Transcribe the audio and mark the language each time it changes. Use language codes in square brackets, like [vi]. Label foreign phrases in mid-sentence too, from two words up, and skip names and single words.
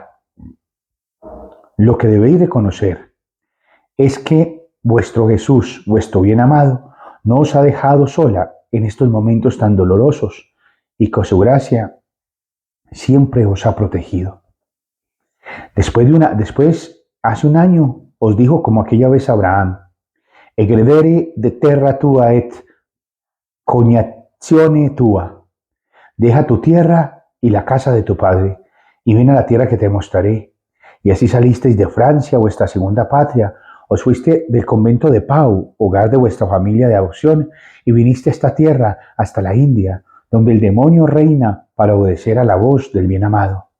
[es] Lo que debéis de conocer es que vuestro Jesús, vuestro bien amado, no os ha dejado sola en estos momentos tan dolorosos y con su gracia siempre os ha protegido. Después, hace un año, os dijo como aquella vez Abraham, [la] egredere de terra tua et cognazione tua, [es] deja tu tierra y la casa de tu padre, y ven a la tierra que te mostraré. Y así salisteis de Francia, vuestra segunda patria, os fuiste del convento de Pau, hogar de vuestra familia de adopción, y viniste a esta tierra, hasta la India, donde el demonio reina para obedecer a la voz del bien amado.